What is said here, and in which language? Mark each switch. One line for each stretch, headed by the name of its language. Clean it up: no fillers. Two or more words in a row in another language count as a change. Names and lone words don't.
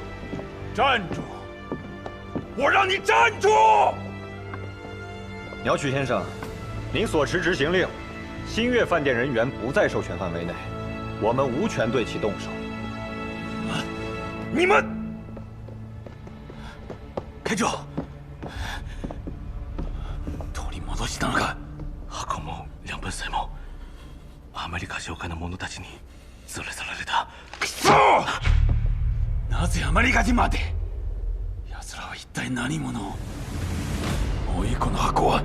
Chinese: 站住！我让你站住！鸟取先生，您所持执行令，新月饭店人员不在授权范围内，我们无权对其动手。
Japanese: 你们！会長、取り戻したのか。箱も両分債もアメリカ商会の者たちに連れ去られた。くそ！なぜアメリカ人まで？奴らは一体何者？もういいこの箱は。